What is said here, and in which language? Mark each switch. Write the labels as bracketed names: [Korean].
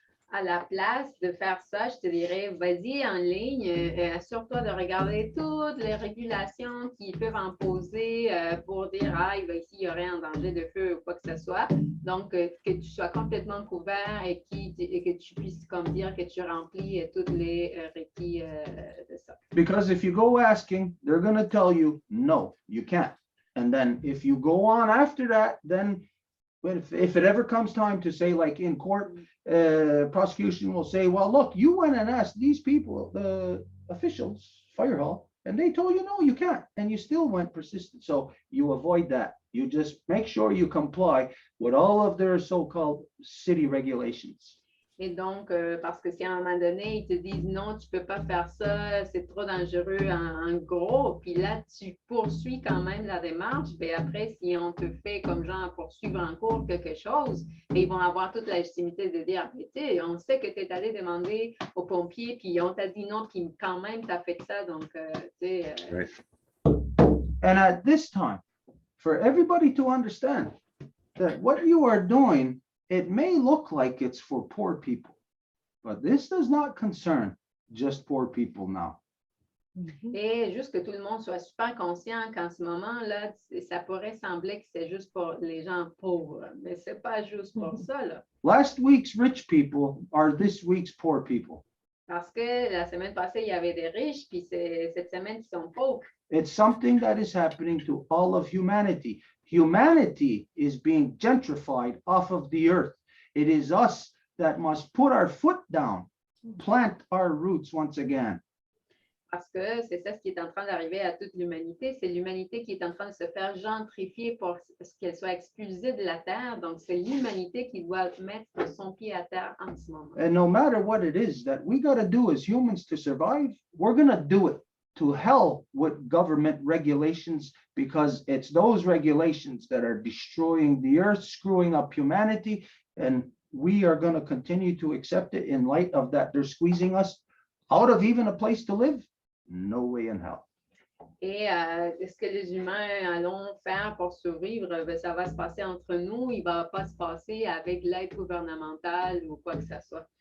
[French] À la place de faire ça, je te dirais, vas-y en ligne, assure-toi de regarder toutes les régulations qui peuvent en poser pour dire, ici, il y aurait un danger de feu ou quoi que ce soit. Donc, que tu sois complètement couvert et que tu puisses comme dire que tu remplis tous les requis de ça. [English] Because if you go asking, they're going to tell you, no, you can't. And then if you go on after that, then if it ever comes time to say, like in court, prosecution will say, well, look, you went and asked these people, the officials, fire hall, and they told you, no, you can't. And you still went persistent. So you avoid that. You just make sure you comply with all of their so-called city regulations. [French] Et donc, parce que si à un moment donné, ils te disent non, tu ne peux pas faire ça, c'est trop dangereux en gros, puis là, tu poursuis quand même la démarche, bien après, si on te fait comme genre poursuivre en cours quelque chose, bien, ils vont avoir toute la légitimité de dire, tu sais, on sait que tu es allé demander aux pompiers, puis on t'a dit non, puis quand même, tu as fait ça, donc, tu sais. [English] Right. And at this time, for everybody to understand that what you are doing, it may look like it's for poor people, but this does not concern just poor people now. [French] Et juste que tout le monde soit super conscient qu'en ce moment-là, ça pourrait sembler que c'est juste pour les gens pauvres, mais c'est pas juste pour ça, là. [English] Last week's rich people are this week's poor people. [French] Parce que la semaine passée, il y avait des riches, puis c'est cette semaine, ils sont pauvres. [English] It's something that is happening to all of humanity. Humanity is being gentrified off of the earth. It is us that must put our foot down, plant our roots once again. [French] Parce que c'est ça ce qui est en train d'arriver à toute l'humanité. C'est l'humanité qui est en train de se faire gentrifier pour qu'elle soit expulsée de la terre. Donc, c'est l'humanité qui doit mettre son pied à terre en ce moment. [English] And no matter what it is that we got to do as humans to survive, we're going to do it. To hell with government regulations, because it's those regulations that are destroying the earth, screwing up humanity, and we are going to continue to accept it in light of that. They're squeezing us out of even a place to live. No way in hell. [French] Et ce que les humains allons faire pour survivre, ben, ça va se passer entre nous. Il ne va pas se passer avec l'aide gouvernementale ou quoi que ce soit.